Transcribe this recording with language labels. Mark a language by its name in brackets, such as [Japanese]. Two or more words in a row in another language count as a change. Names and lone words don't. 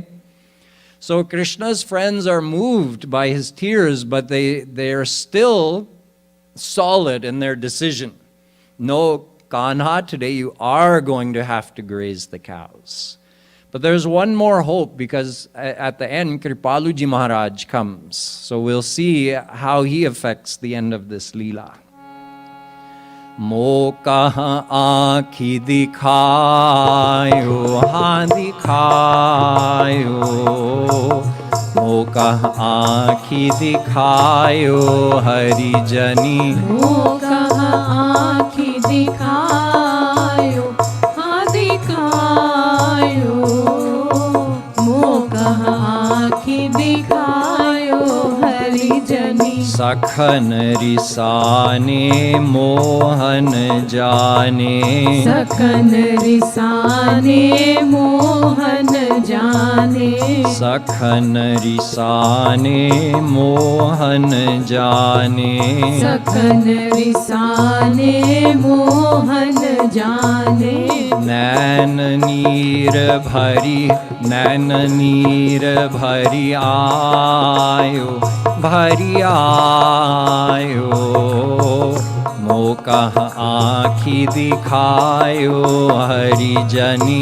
[English] So Krishna's friends are moved by his tears, but they are still solid in their decision. No, Kanha, today you are going to have to graze the cows. But there's one more hope, because at the end, Kripaluji Maharaj comes. So we'll see how he affects the end of this Leela. [Braj] मो कहा आँखी दिखायो, हाँ दिखायो. मो कहा आँखी दिखायो, हरि जनी. मो कहा आँखी दिखायो, हाँ दिखायो. मो कहा आँखी दिखायो, हरि जनी. सखन रिसाने मोहन जाने. सखन रिसाने मोहन जाने. सखन रिसाने मोहन जाने. सखन रिसाने मोहन जाने. नैन नीर भरी आयो, भरी आयो। मोका आँखी दिखायो, हरि जनी।